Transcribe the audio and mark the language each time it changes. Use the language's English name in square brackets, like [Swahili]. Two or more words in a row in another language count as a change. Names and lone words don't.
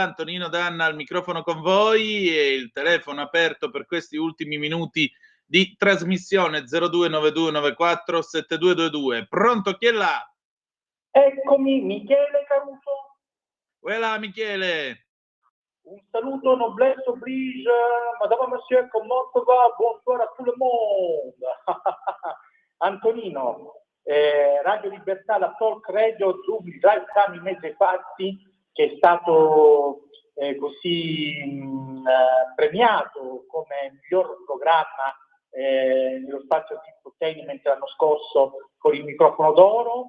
[Italian] Antonino Danna al microfono con voi e il telefono aperto per questi ultimi minuti di trasmissione 0292947222. Pronto, chi è là? Eccomi, Michele Caruso. Voilà, Michele. Un saluto, [French] noblesse oblige, madame, monsieur, comment ça va? Bonsoir à tout le monde. [Italian] Antonino, Radio Libertà, la talk radio Dubli, [English] Drive Time [Italian] in mezzo ai fatti, che è stato premiato come miglior programma nello spazio di infotainment l'anno scorso con il microfono d'oro.